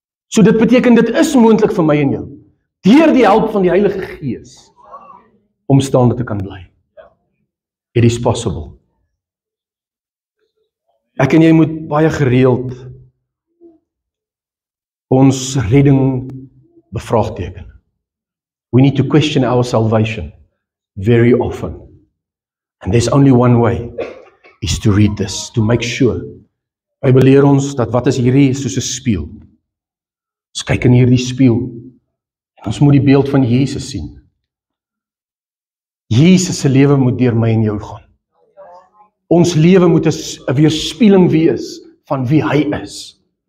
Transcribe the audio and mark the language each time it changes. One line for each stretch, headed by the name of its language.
Afrikaans: So dit beteken dit is moontlik vir my en jou deur die hulp van die Heilige Gees om staande te kan bly.
English: It is possible.
Afrikaans: Ek en jy moet baie gereeld ons redding bevraagteken.
English: We need to question our salvation very often. And there's only one way, is to read this, to make sure.
Afrikaans: Bybel leer ons dat wat is hierdie soos 'n spieël. Ons kyk in hierdie spieël en ons moet die beeld van Jesus sien. Jesus se lewe moet deur my en jou gaan. Ons lewe moet 'n weerspieëling wees van wie hy is.